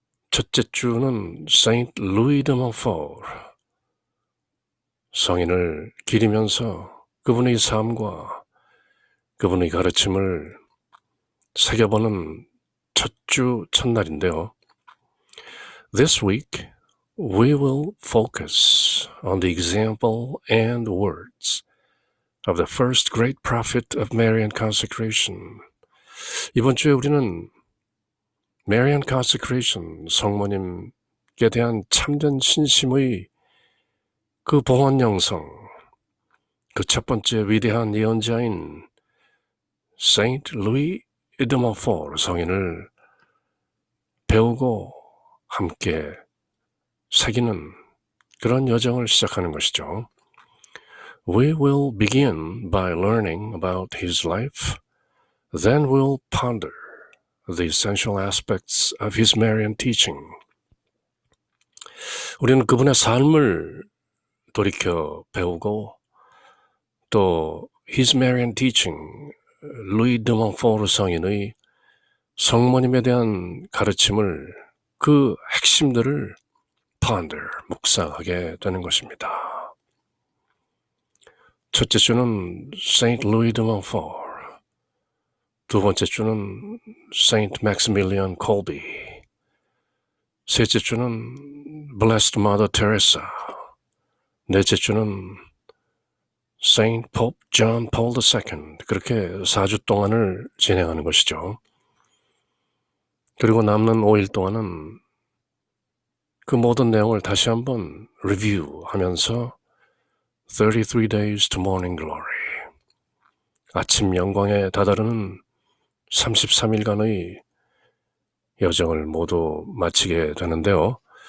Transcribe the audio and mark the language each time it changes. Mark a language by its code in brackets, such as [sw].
[ko] 첫째 주는 Saint Louis de Montfort, 성인을 기리면서 그분의 삶과 그분의 가르침을 새겨보는 첫 주 첫날인데요. [en] This week, we will focus on the example and words of the first great prophet of Marian consecration. [ko] 이번 주에 우리는 Marian consecration, 성모님께 대한 참된 신심의 그 봉헌 영성, 그 첫 번째 위대한 예언자인 Saint Louis de Montfort 성인을 배우고 함께 새기는 그런 여정을 시작하는 것이죠. [en] We will begin by learning about his life, then we'll ponder the essential aspects of his Marian teaching. [ko] 우리는 그분의 삶을 돌이켜 배우고 또 [en] his Marian teaching, [ko] 루이 드 몽포르 성인의 성모님에 대한 가르침을, 그 핵심들을 ponder, 묵상하게 되는 것입니다. 첫째 주는 Saint Louis de Montfort, 두 번째 주는 Saint Maximilian Kolbe, 셋째 주는 Blessed Mother Teresa, 넷째 주는 Saint Pope John Paul II, 그렇게 4주 동안을 진행하는 것이죠. 그리고 남는 5일 동안은 그 모든 내용을 다시 한번 리뷰하면서 33 Days to Morning Glory, 아침 영광에 다다르는 33일간의 여정을 모두 마치게 되는데요.